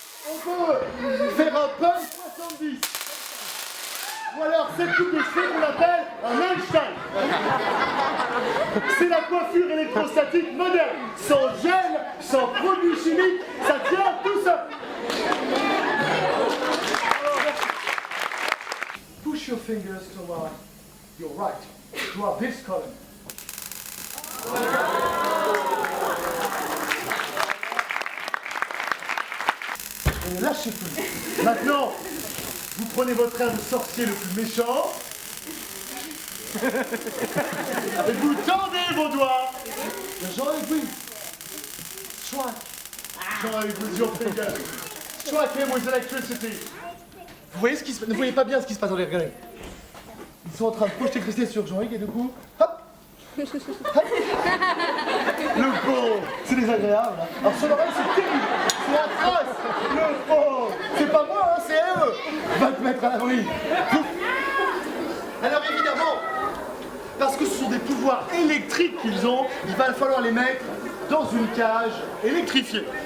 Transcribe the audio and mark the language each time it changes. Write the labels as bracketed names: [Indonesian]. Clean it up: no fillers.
[French] On peut faire un punch 70. Ou alors cette coupe de cheveux qu'on appelle un Einstein. C'est la coiffure électrostatique moderne, sans gel, sans produits chimiques, ça tient tout seul. [English] Push your fingers toward your right, toward this column. [French] Et ne lâchez plus. Maintenant, vous prenez votre air de sorcier le plus méchant. Et vous tendez vos doigts. Jean-Luc, oui. [English] Strike. Jean-Luc, with your fingers. Strike him with electricity. [French] Vous voyez ce qui se passe? Ne voyez pas bien ce qui se passe dans les regardez. Ils sont en train de projeter l'électricité sur Jean-Luc et du coup, hop. Hop. Le pauvre, c'est désagréable. Alors sur l'oreille, c'est terrible. C'est atroce. Le pauvre. C'est pas moi, hein, c'est eux. Va te mettre à l'abri. Alors évidemment, parce que ce sont des pouvoirs électriques qu'ils ont, il va falloir les mettre dans une cage électrifiée.